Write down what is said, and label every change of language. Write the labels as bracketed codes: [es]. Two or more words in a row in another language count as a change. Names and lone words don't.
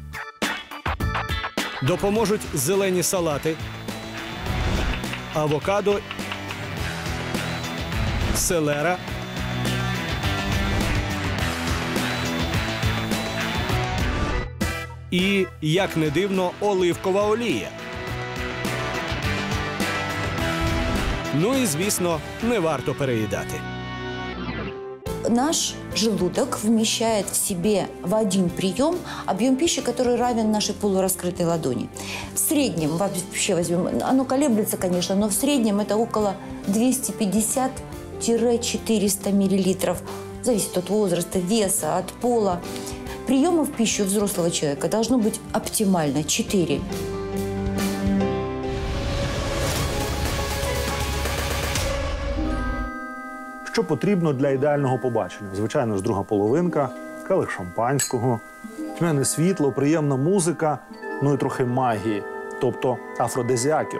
[uk] Допоможуть зелені салати, авокадо, селера, і, як не дивно, оливкова олія. Ну і, звісно, не варто переїдати. [ru] Наш желудок вмещает в себе в один прием объем пищи, который равен нашей полураскрытой ладони. В среднем, вообще возьмем, оно колеблется, конечно, но в среднем это около 250-400 миллилитров. Зависит от возраста, веса, от пола. Приема в пищу взрослого человека должно быть оптимально 4. [uk] Що потрібно для ідеального побачення? Звичайно ж, друга половинка, келих шампанського, тьмяне світло, приємна музика, ну і трохи магії, тобто афродизіаків.